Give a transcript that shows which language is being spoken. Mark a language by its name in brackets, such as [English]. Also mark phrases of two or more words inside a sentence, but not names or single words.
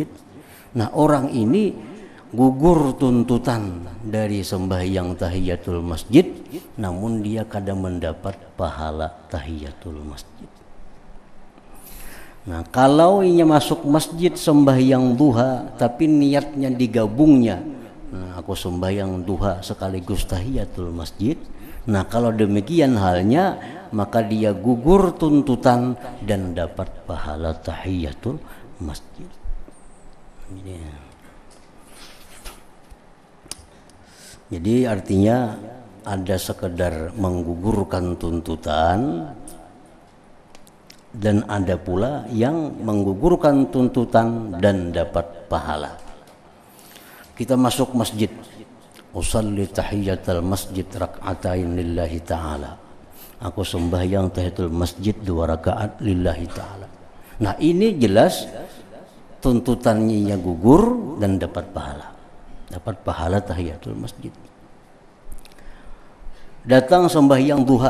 [Indonesian] Nah, orang ini gugur tuntutan dari sembahyang tahiyatul masjid, namun dia kada mendapat pahala tahiyatul masjid. Nah, kalau inya masuk masjid sembahyang duha tapi niatnya digabungnya, nah, aku sembahyang duha sekaligus tahiyatul masjid. Nah, kalau demikian halnya, maka dia gugur tuntutan dan dapat pahala tahiyatul masjid. Jadi artinya ada sekedar menggugurkan tuntutan, dan ada pula yang menggugurkan tuntutan dan dapat pahala. Kita masuk masjid, [Arabic] أصلي تحية المسجد ركعتين لله تعالى. [Indonesian] Aku sembahyang tahiyatul masjid 2 rakaat [Arabic] لله تعالى. [Indonesian] Nah, ini jelas tuntutannya gugur dan dapat pahala. Dapat pahala tahiyatul masjid. Datang sembahyang duha.